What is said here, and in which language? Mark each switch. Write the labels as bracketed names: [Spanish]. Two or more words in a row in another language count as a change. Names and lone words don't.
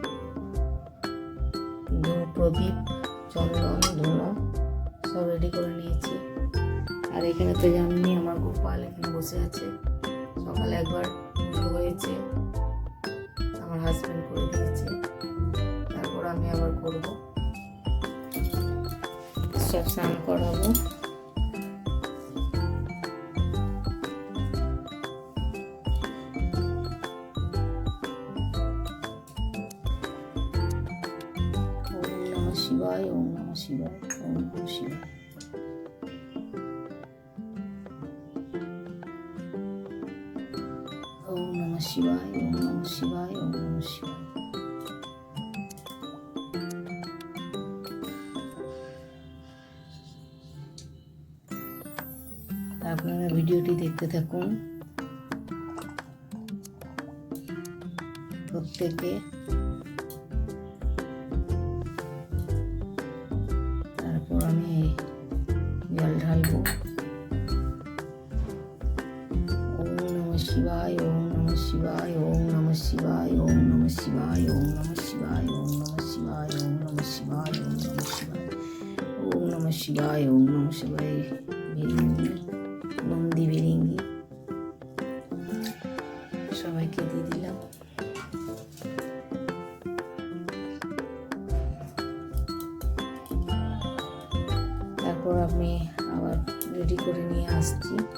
[Bangla] প্রদীপ, চন্দন, ধুনো সব রেডি করে নিয়েছি। আর এখানে তো জানেনি আমার গোপাল এখানে বসে আছে। সকালে একবার পুজো হয়েছে, আমার হাজব্যান্ড করে দিয়েছে, তারপর আমি আবার করব। সব স্নান করাবো। [Sanskrit] শিবায়, ওম নমঃ শিবায়, ওম নমঃ শিবায়। ওম নমঃ শিবায়, ওম নমঃ শিবায়, ওম নমঃ শিবায়। [Bangla] আপনারা ভিডিওটি দেখতে থাকুন প্রত্যেকে। তারপর আমি জল ঢালবো। [Sanskrit] ওম নমঃ শিবায়, ওম নমঃ শিবায়, ওম নমঃ শিবায়, ওম নমঃ শিবায়, ওম নমঃ শিবায়, ওম নমঃ শিবায়, ওম নমঃ শিবায়, ওম নমঃ শিবায়, ওম নমঃ শিবায়, ওম নমঃ শিবায়। [Bangla] ভিরিঙ্গি, নন্দী ভিরিঙ্গি সবাইকে দিয়ে দিলাম। তারপর আমি আবার রেডি করে নিয়ে আসছি।